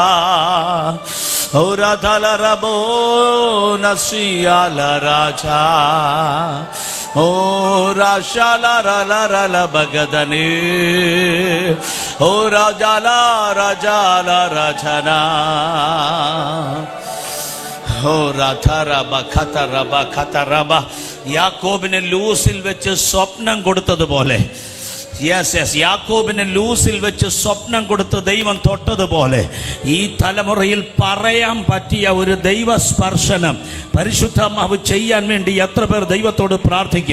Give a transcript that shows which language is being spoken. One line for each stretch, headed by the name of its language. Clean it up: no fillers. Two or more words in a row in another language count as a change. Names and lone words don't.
Malayalam: ஹோரா தல ரபோ நசியால ராஜா ஓ ராஷாலா ரல பகதனே ஓ ராஜாலா ராஜாலா ராஜனா ஓ ரதரப கதரப கதரப യാക്കോബിനെ ലൂസിൽ വെച്ച് സ്വപ്നം കൊടുത്തതുപോലെ യാക്കോബിനെ ലൂസിൽ വെച്ച് സ്വപ്നം കൊടുത്ത് ദൈവം തൊട്ടതുപോലെ ഈ തലമുറയിൽ പറയാൻ പറ്റിയ ഒരു ദൈവ സ്പർശനം പരിശുദ്ധാത്മാവ് ചെയ്യാൻ വേണ്ടി എത്ര പേർ ദൈവത്തോട് പ്രാർത്ഥിക്കും?